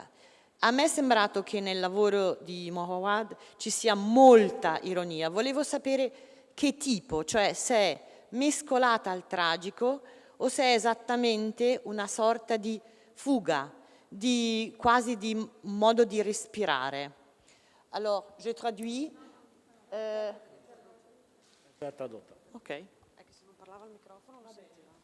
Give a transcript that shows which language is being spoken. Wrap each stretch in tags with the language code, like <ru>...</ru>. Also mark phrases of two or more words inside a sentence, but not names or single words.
<it>A me è sembrato che nel lavoro di Moawad ci sia molta ironia. Volevo sapere che tipo, cioè se è mescolata al tragico o se è esattamente una sorta di fuga, quasi di modo di respirare.</it> <fr>Alors, je traduis. Ok.</fr> <it>È che se non parlava al microfono non sentiva.</it>